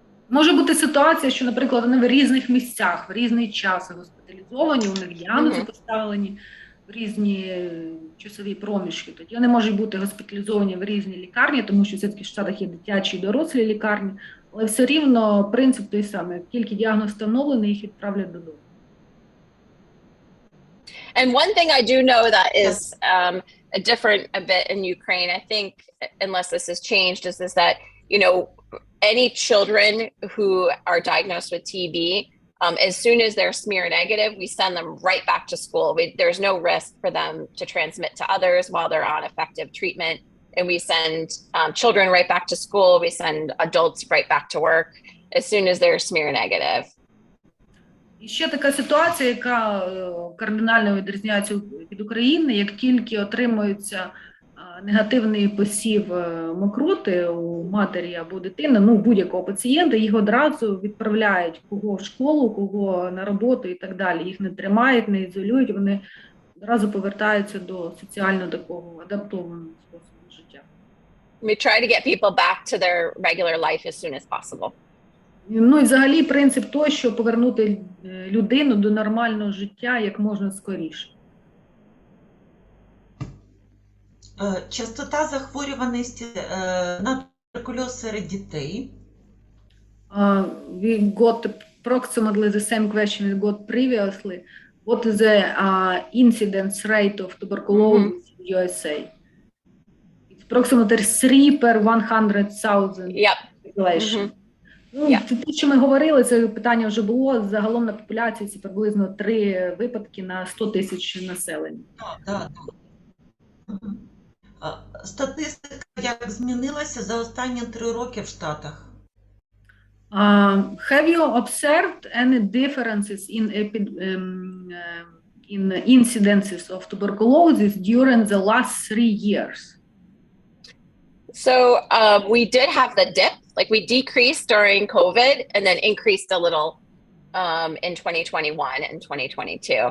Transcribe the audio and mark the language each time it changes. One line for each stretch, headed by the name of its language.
Ukrainian: Може бути ситуація, що, наприклад, вони в різних місцях, в різний час госпіталізовані, у них діагнози поставлені в різні часові проміжки. Тоді вони можуть бути госпіталізовані в різні лікарні, тому що все-таки в Штатах є дитячі і дорослі лікарні, але все рівно принцип той самий. Як тільки діагноз встановлений, їх відправлять додому.
English: And one thing I do know that is different a bit in Ukraine, I think, unless this has changed, is that, you know, any children who are diagnosed with TB, as soon as they're smear negative, we send them right back to school. There's no risk for them to transmit to others while they're on effective treatment. And we send children right back to school. We send adults right back to work as soon as they're smear negative. І ще така ситуація, яка кардинально відрізняється від України, як тільки отримується негативний посів мокроти у матері або дитини, ну, будь-якого пацієнта, їх одразу відправляють кого в школу, кого на роботу і так далі. Їх не тримають, не ізолюють, вони одразу повертаються до соціально такого адаптованого способу життя. We try to get people back to their regular life as soon as possible.
Ukrainian: Ну і взагалі принцип той, що повернути людину до нормального життя як можна скоріше. Частота захворюваності на туберкульоз серед дітей.
English: We got approximately the same question we got previously. What is the incidence rate of tuberculosis in USA? It's approximately 3 per 100,000 population.
Ukrainian: Ну, те, що ми говорили, це питання вже було. Загалом на популяції це приблизно 3 випадки на 100 тисяч населення. Так. Статистика як змінилася за останні 3 роки в Штатах?
English: Have you observed any differences in incidences of tuberculosis during the last 3 years? So we did have the dip, like we decreased during COVID and then increased a little in 2021 and 2022.